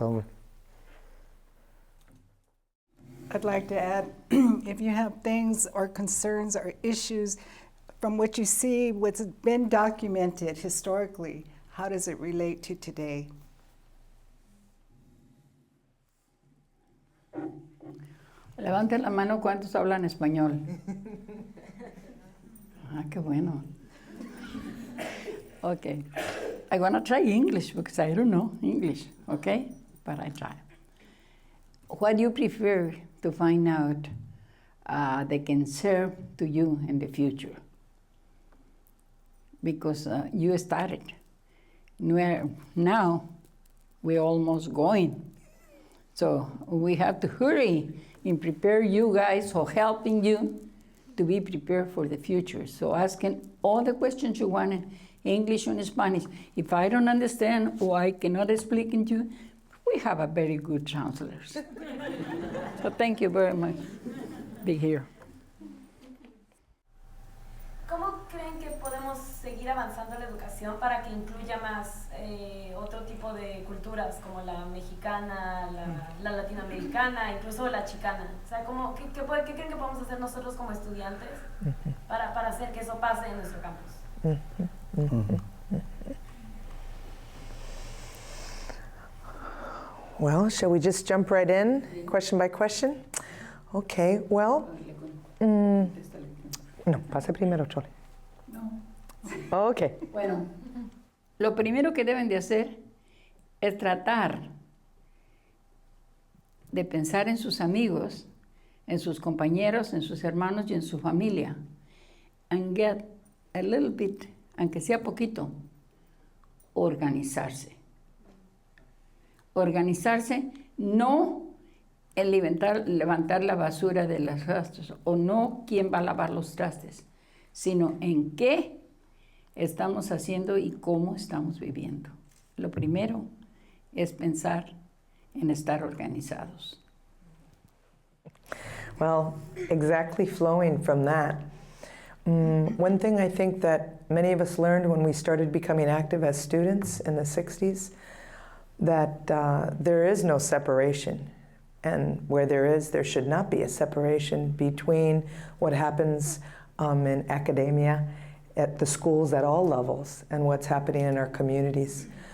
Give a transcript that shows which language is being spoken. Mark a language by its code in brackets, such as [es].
[en] I'd like to add, if you have things or concerns or issues from what you see, what's been documented historically, how does it relate to today? [es] Levanten la mano cuántos hablan español. Ah, qué bueno. Okay. [en] I'm going to try English because I don't know English, okay? But I try. What do you prefer to find out that can serve to you in the future? Because you started. Now we're almost going. So we have to hurry and prepare you guys or helping you to be prepared for the future. So asking all the questions you want in English and Spanish. If I don't understand or I cannot explain to you, we have a very good counselors. So thank you very much for being here. [es] ¿Cómo creen que podemos seguir seguir avanzando la educación para que incluya más otro tipo de culturas como la mexicana, la latinoamericana, incluso la chicana? O sea, ¿qué creen que podemos hacer nosotros como estudiantes para hacer que eso pase en nuestro campus? [en] Well, shall we just jump right in, question by question? Okay, well, [es] no, pasa primero, Chole. No. [en] Okay. [es] Bueno, lo primero que deben de hacer es tratar de pensar en sus amigos, en sus compañeros, en sus hermanos y en su familia. [en] And get a little bit, [es] aunque sea poquito, organizarse. Organizarse no en levantar la basura de los trastes o no quién va a lavar los trastes, sino en qué estamos haciendo y cómo estamos viviendo. Lo primero es pensar en estar organizados. [en] Well, exactly flowing from that, one thing I think that many of us learned when we started becoming active as students in the 60s, that there is no separation. And where there should not be a separation between what happens in academia, at the schools at all levels, and what's happening in our communities.